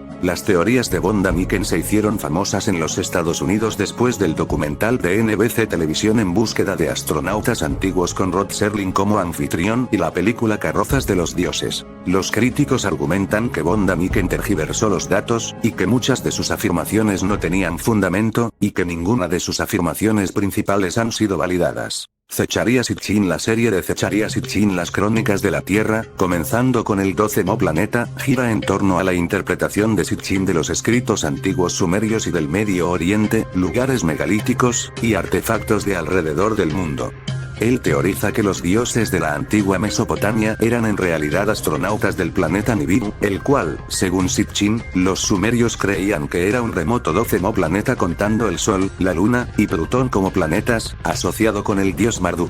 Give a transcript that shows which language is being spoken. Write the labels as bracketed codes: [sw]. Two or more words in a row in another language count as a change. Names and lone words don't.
[es] Las teorías de Von Däniken se hicieron famosas en los Estados Unidos después del documental de NBC Televisión En búsqueda de astronautas antiguos con Rod Serling como anfitrión y la película Carrozas de los dioses. Los críticos argumentan que Von Däniken tergiversó los datos, y que muchas de sus afirmaciones no tenían fundamento, y que ninguna de sus afirmaciones principales han sido validadas. Zecharia Sitchin. La serie de Zecharia Sitchin Las Crónicas de la Tierra, comenzando con el 12º planeta, gira en torno a la interpretación de Sitchin de los escritos antiguos sumerios y del Medio Oriente, lugares megalíticos, y artefactos de alrededor del mundo. Él teoriza que los dioses de la antigua Mesopotamia eran en realidad astronautas del planeta Nibiru, el cual, según Sitchin, los sumerios creían que era un remoto 12º planeta contando el Sol, la Luna, y Plutón como planetas, asociado con el dios Marduk.